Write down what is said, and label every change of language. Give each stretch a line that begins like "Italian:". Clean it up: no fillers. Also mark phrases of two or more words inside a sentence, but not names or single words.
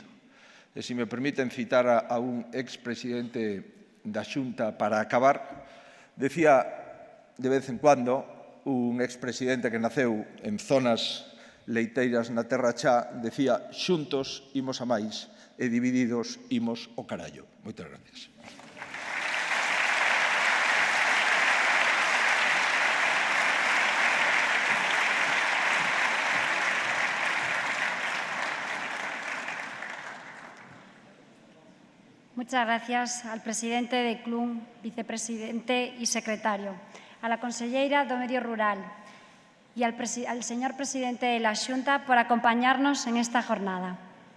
Galician: E se me permiten citar a un expresidente da Xunta para acabar, decía de vez en cuando un expresidente que naceu en zonas leiteiras na Terra Chá, decía: xuntos imos a máis e divididos imos ao carallo. Moitas gracias.
Spanish: Muchas gracias al presidente de Clun, vicepresidente y secretario, a la conselleira do Medio Rural y al señor presidente de la Xunta por acompañarnos en esta jornada.